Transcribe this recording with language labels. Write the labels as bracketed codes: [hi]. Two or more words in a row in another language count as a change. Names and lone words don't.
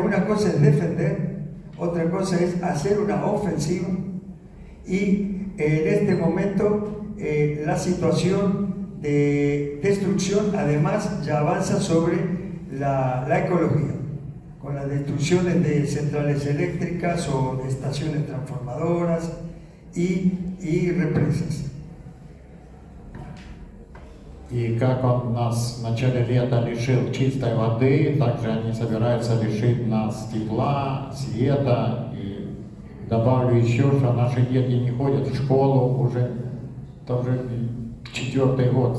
[es] Una cosa es defender, otra cosa es hacer una ofensiva, y en este momento la situación de destrucción además ya avanza sobre la ecología, con las destrucciones de centrales eléctricas o de estaciones transformadoras y represas. [ru] И как он нас в начале лета лишил чистой воды, также они собираются лишить нас тепла, света. И добавлю еще, что наши дети не ходят в школу уже 4-й год.